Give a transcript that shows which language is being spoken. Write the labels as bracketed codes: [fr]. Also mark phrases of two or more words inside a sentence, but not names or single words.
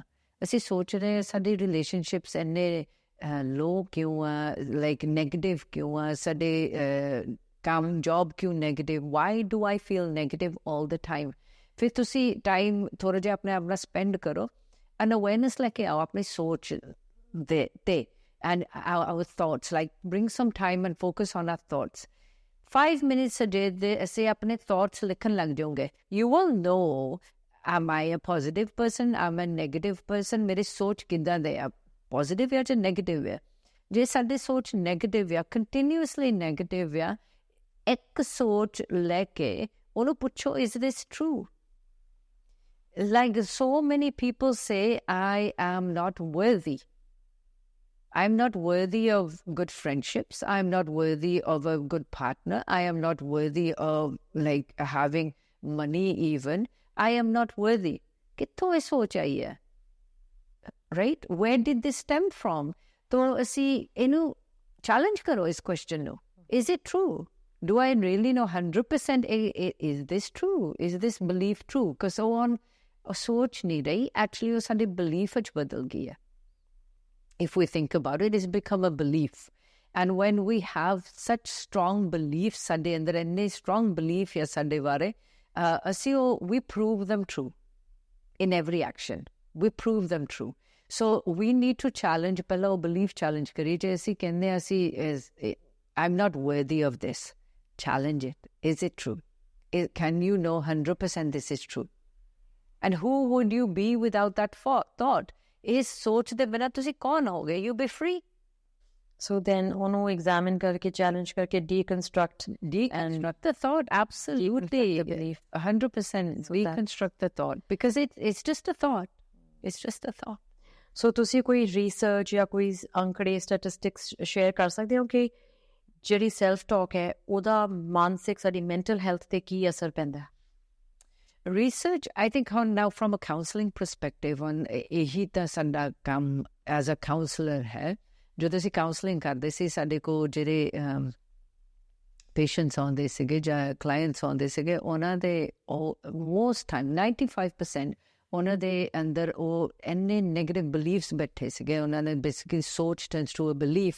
[pa] ਅਸੀਂ ਸੋਚ ਰਹੇ ਸਾਡੇ ਰਿਲੇਸ਼ਨਸ਼ਿਪਸ ਇੰਨੇ ਲੋ ਕਿਉਂ ਆ, [en] like negative [pa] ਕਿਉਂ ਆ, ਸਾਡੇ ਕੰਮ ਜੋਬ ਕਿਉਂ ਨੈਗੇਟਿਵ, [en] why do I feel negative all the time. [pa] ਫਿਰ ਤੁਸੀਂ ਟਾਈਮ ਥੋੜ੍ਹਾ ਜਿਹਾ ਆਪਣੇ ਆਪ ਨਾਲ ਸਪੈਂਡ ਕਰੋ [en] and awareness [pa] ਲੈ ਕੇ ਆਓ ਆਪਣੀ ਸੋਚ ਦੇ ਤੇ [en] and our thoughts, like bring some time and focus on our thoughts. 5 minutes a day [pa] ਦੇ ਅਸੀਂ ਆਪਣੇ ਥੋਟਸ ਲਿਖਣ ਲੱਗ ਜਾਓਗੇ, [en] you will know am I a positive person, am I a negative person, [pa] ਮੇਰੀ ਸੋਚ ਕਿੱਦਾਂ ਦੇ ਆ, ਪੋਜ਼ਿਟਿਵ ਆ ਜਾਂ ਨੈਗੇਟਿਵ ਆ। ਜੇ ਸਾਡੀ ਸੋਚ ਨੈਗੇਟਿਵ ਆ, ਕੰਟੀਨਿਊਸਲੀ ਨੈਗੇਟਿਵ ਆ, ਇੱਕ ਸੋਚ ਲੈ ਕੇ ਉਹਨੂੰ ਪੁੱਛੋ [en] is this true? Like so many people say I am not worthy. I'm not worthy of good friendships. I'm not worthy of a good partner. I am not worthy of like having money even. I am not worthy. [pa] ਕਿੱਥੋਂ ਇਹ ਸੋਚ ਆਈ ਹੈ? [en] Right? Where did this stem from? [pa] ਤੋ ਅਸੀਂ ਇਹਨੂੰ challenge ਕਰੋ ਇਸ question ਨੂੰ. [en] Is it true? Do I really know 100% is this true? Is this belief true? Because [pa] ਉਹ ਸੋਚ ਨਹੀਂ ਰਹੀ, actually ਉਹ ਸਾਡੇ belief ਵਿੱਚ ਬਦਲ ਗਈ ਹੈ. [en] If we think about it, it's become a belief. And when we have such strong beliefs, [pa] ਸਾਡੇ ਅੰਦਰ ਇੰਨੇ [en] strong belief [pa] ਹੈ ਸਾਡੇ ਬਾਰੇ, ਅਸੀਂ [en] we prove them true in every action. We prove them true. So we need to challenge, [pa] ਪਹਿਲਾਂ ਉਹ [en] belief challenge [pa] ਕਰੀ। ਜੇ ਅਸੀਂ ਕਹਿੰਦੇ ਅਸੀਂ [en] I'm not worthy of this, challenge it. Is it true? Can you know 100% this is true? And who would you be without that thought? [pa] ਇਸ ਸੋਚ ਦੇ ਬਿਨਾਂ ਤੁਸੀਂ ਕੌਣ ਹੋਗੇ? [en] You be free. So then [pa] ਉਹਨੂੰ examine ਕਰਕੇ, challenge ਕਰਕੇ, [en] deconstruct the thought. Absolutely. 100% deconstruct the thought, because it's just a thought. It's just a thought. [pa] So ਤੁਸੀਂ ਕੋਈ research ਜਾਂ ਕੋਈ ਅੰਕੜੇ, [en] statistics share [pa] ਕਰ ਸਕਦੇ ਹੋ ਕਿ ਜਿਹੜੀ [en] self talk [pa] ਹੈ ਉਹਦਾ ਮਾਨਸਿਕ, ਸਾਡੀ [en] mental health [pa] ਤੇ ਕੀ ਅਸਰ ਪੈਂਦਾ? [en] Research, I think now from a counseling perspective, on [pa] ਇਹੀ ਤਾਂ ਸਾਡਾ ਕੰਮ [en] as a counselor ਹੈ। [pa] ਜਦੋਂ ਅਸੀਂ counseling ਕਰਦੇ ਸੀ, ਸਾਡੇ ਕੋਲ ਜਿਹੜੇ ਪੇਸ਼ੈਂਟਸ ਆਉਂਦੇ ਸੀਗੇ ਜਾਂ ਕਲਾਇੰਟਸ ਆਉਂਦੇ ਸੀਗੇ, ਉਹਨਾਂ ਦੇ [en] most time [pa] 95% ਉਹਨਾਂ ਦੇ ਅੰਦਰ ਉਹ ਇੰਨੇ [en] negative beliefs [pa] ਬੈਠੇ ਸੀਗੇ, ਉਹਨਾਂ ਨੇ ਬੇਸਿਕਲੀ ਸੋਚ [en] turns to a belief.